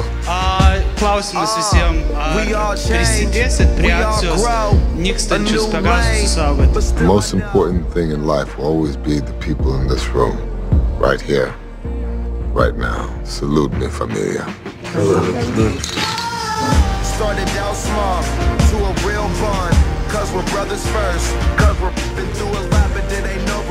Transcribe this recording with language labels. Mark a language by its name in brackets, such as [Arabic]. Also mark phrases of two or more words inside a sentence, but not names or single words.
[Lithuanian] Klausimas visiems, prisidėsit prie akcijos nykstančius Pegasus saugoti? [English] The most important thing in life will always be the people in this room, right here, right now. Salute me, familia. Started out small to a real bond. Cause we're brothers first. Cause we're been through a lot, but it ain't over.